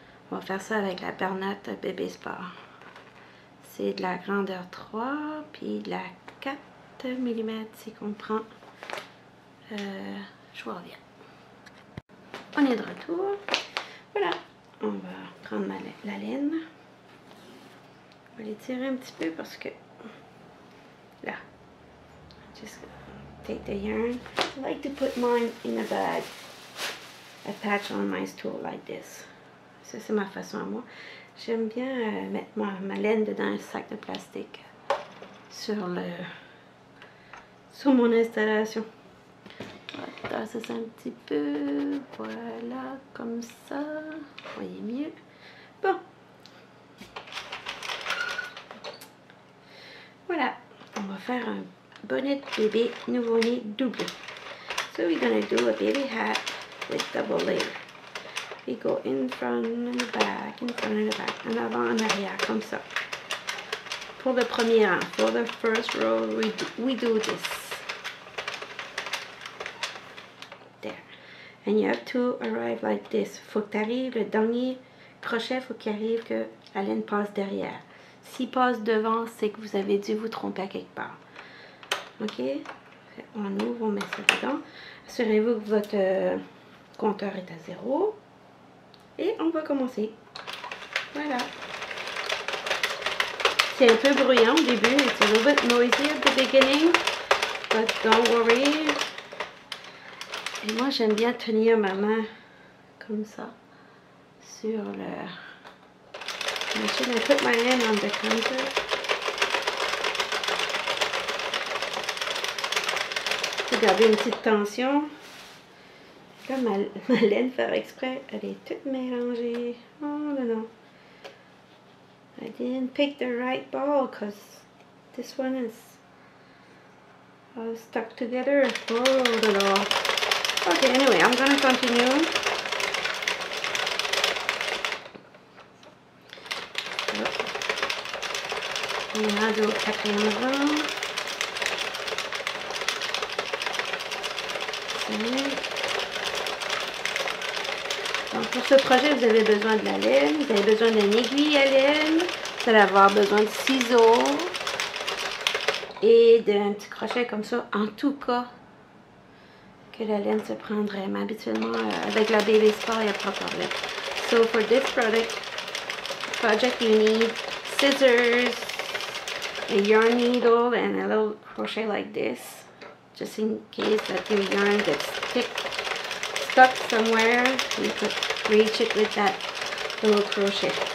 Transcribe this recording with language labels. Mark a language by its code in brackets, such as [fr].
[fr] On va faire ça avec la BONNET Bébé Sport. C'est de la grandeur 3 puis de la 4 mm si on prend. Je vous reviens. On est de retour. Voilà. On va prendre la laine. On va l'étirer un petit peu parce que là. [en] Just take the yarn. I like to put mine in a bag. Attach on my stool like this. [fr] Ça, c'est ma façon à moi. J'aime bien mettre ma laine dedans un sac de plastique sur mon installation. On va tasser ça un petit peu. Voilà, comme ça. Vous voyez mieux. Bon. Voilà. On va faire un bonnet bébé nouveau-né double. [en] So we're gonna do a baby hat with double layer. We go in front and back, in front and back, [fr] en avant, en arrière, comme ça. Pour le premier rang, [en] for the first row, we do this. There. And you have to arrive like this. [fr] Faut que tu arrives, le dernier crochet, faut qu'il arrive que la laine passe derrière. S'il passe devant, c'est que vous avez dû vous tromper à quelque part. Ok? On ouvre, on met ça dedans. Assurez-vous que votre compteur est à 0. Et on va commencer. Voilà. C'est un peu bruyant au début. [en] It's a little bit noisy at the beginning. But don't worry. [fr] Et moi, j'aime bien tenir ma main comme ça sur le machine. [en] I put my hand on the counter. [fr] Pour garder une petite tension. Là, ma laine, faire exprès, elle est toute mélangée. Oh non, non. [en] I didn't pick the right ball because this one is all stuck together. Oh no, no. Okay, anyway, I'm gonna continue. [fr] On a le quatrième rang. Donc pour ce projet, vous avez besoin de la laine, vous avez besoin d'une aiguille à laine, vous allez avoir besoin de ciseaux et d'un petit crochet comme ça, en tout cas, que la laine se prendrait. Mais habituellement, avec la Bébé Sport, il n'y a pas de problème. [en] So for this project, you need scissors, a yarn needle, and a little crochet like this, just in case that your yarn gets stuck somewhere, you could reach it with that little crochet.